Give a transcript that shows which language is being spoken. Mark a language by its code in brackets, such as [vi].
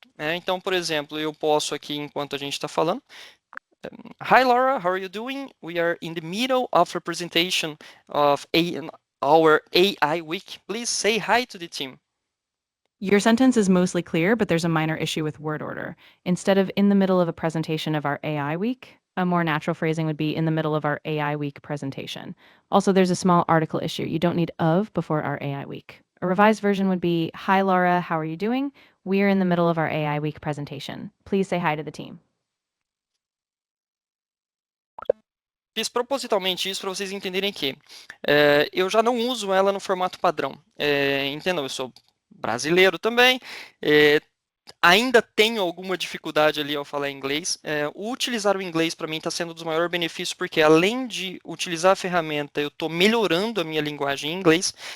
[pt] Então, por exemplo, eu posso aqui, enquanto a gente está falando, [en] Hi Laura, how are you doing? We are in the middle of a presentation of our AI week. Please say hi to the team. Your sentence is mostly clear, but there's a minor issue with word order. Instead of in the middle of a presentation of our AI week, a more natural phrasing would be in the middle of our AI week presentation. Also, there's a small article issue. You don't need of before our AI week. A revised version would be Hi, Laura, how are you doing? We're in the middle of our AI week presentation. Please say hi to the team. [pt] Fiz propositalmente isso para vocês entenderem que eu já não uso ela no formato padrão. Entendam, eu sou brasileiro também, ainda tenho alguma dificuldade ali ao falar inglês. O utilizar o inglês para mim está sendo um dos maiores benefícios, porque além de utilizar a ferramenta, eu estou melhorando a minha linguagem em inglês.